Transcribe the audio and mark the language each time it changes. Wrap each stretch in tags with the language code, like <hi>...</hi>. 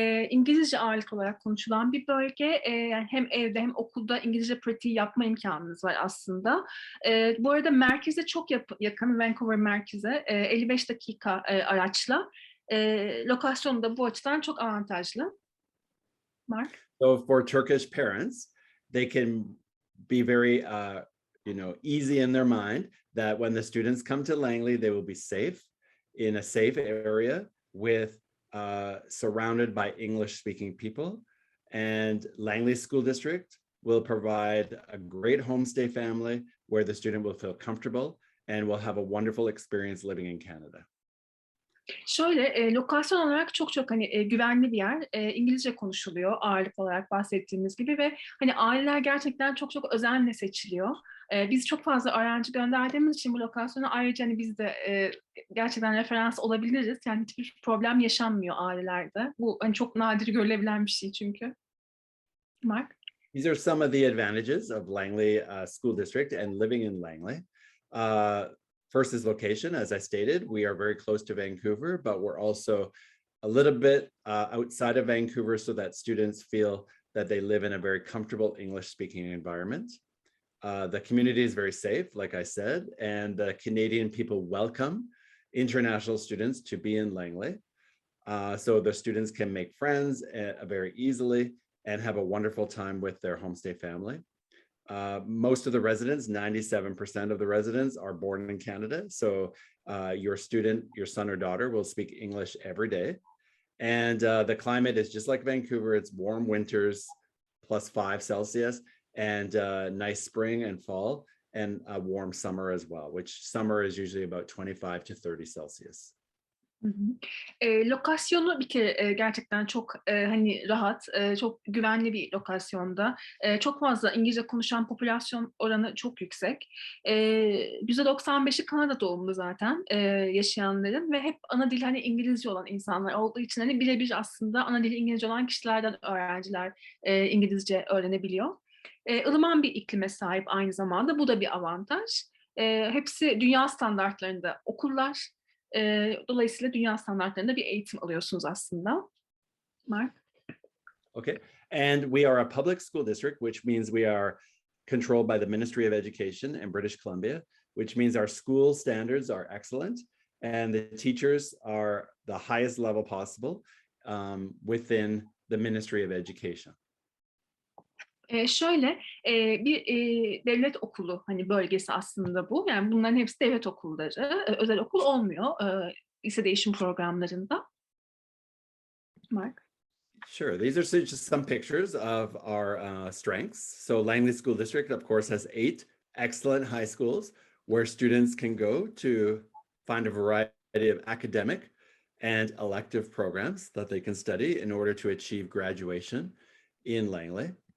<tr>İngilizce ağırlıklı olarak konuşulan bir bölge. Yani hem evde hem okulda İngilizce pratiği yapma imkanınız var aslında. Bu arada merkeze çok yakın, Vancouver merkeze, 55 dakika araçla. Lokasyonu da bu açıdan çok avantajlı. Mark?</tr> <en>So for Turkish parents, they can be very easy in their mind that when the students come to Langley, they will be safe in a safe area with surrounded by English-speaking people, and Langley School District will provide a great homestay family where the student will feel comfortable and will have a wonderful experience living in Canada.</en> <tr>Lokasyon olarak çok güvenli bir yer. İngilizce konuşuluyor ağırlık olarak bahsettiğimiz gibi ve aileler gerçekten çok özenle seçiliyor. Biz çok fazla öğrenci gönderdiğimiz için bu lokasyona ayrıca biz de gerçekten referans olabiliriz. Yani hiçbir problem yaşanmıyor ailelerde. Bu çok nadir görülebilen bir şey çünkü. Mark?</tr> <en>These are some of the advantages of Langley School District and living in Langley. First is location. As I stated, we are very close to Vancouver, but we're also a little bit outside of Vancouver so that students feel that they live in a very comfortable English-speaking environment. The community is very safe, like I said, and the Canadian people welcome international students to be in Langley. So the students can make friends very easily and have a wonderful time with their homestay family. Most of the residents, 97% of the residents, are born in Canada. So your son or daughter will speak English every day. And the climate is just like Vancouver. It's warm winters, +5 Celsius, and nice spring and fall, and a warm summer as well, which summer is usually about 25 to 30 Celsius. Hı hı.</en> <tr>Lokasyonu bir kere gerçekten çok hani rahat, çok güvenli bir lokasyonda. Çok fazla İngilizce konuşan popülasyon oranı çok yüksek. %95'i Kanada doğumlu zaten yaşayanların ve hep ana dili hani İngilizce olan insanlar olduğu için hani birebir aslında ana dili İngilizce olan kişilerden öğrenciler İngilizce öğrenebiliyor. ılıman bir iklime sahip aynı zamanda. Bu da bir avantaj. Hepsi dünya standartlarında okullar. Dolayısıyla dünya standartlarında bir eğitim alıyorsunuz aslında. Mark?</tr> <en>Okay. And we are a public school district, which means we are controlled by the Ministry of Education in British Columbia, which means our school standards are excellent and the teachers are the highest level possible within the Ministry of Education.</en> <tr>Şöyle bir devlet okulu hani bölgesi aslında bu. Yani bunların hepsi devlet okulları. Özel okul olmuyor lise değişim programlarında. Mark?</tr> <en>Sure. These are just some pictures of our strengths. So Langley School District, of course, has 8 excellent high schools where students can go to find a variety of academic and elective programs that they can study in order to achieve graduation in Langley.</en>